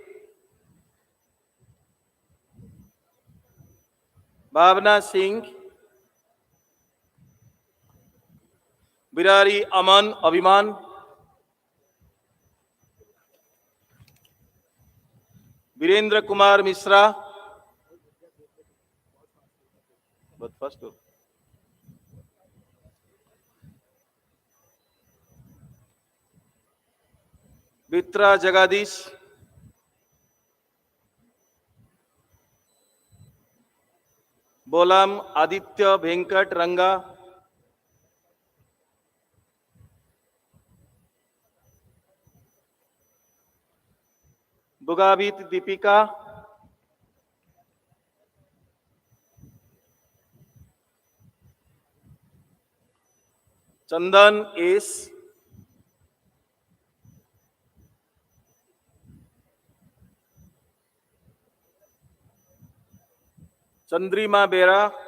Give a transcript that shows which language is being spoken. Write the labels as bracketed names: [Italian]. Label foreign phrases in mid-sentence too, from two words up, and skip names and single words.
[English] भावना सिंह, बिरारी अमन अभिमान, वीरेंद्र कुमार मिश्रा, but first Bitra Jagadish, Bolam Aditya Venkat Ranga, Bugabit Deepika, Chandan S, Chandrima Bera,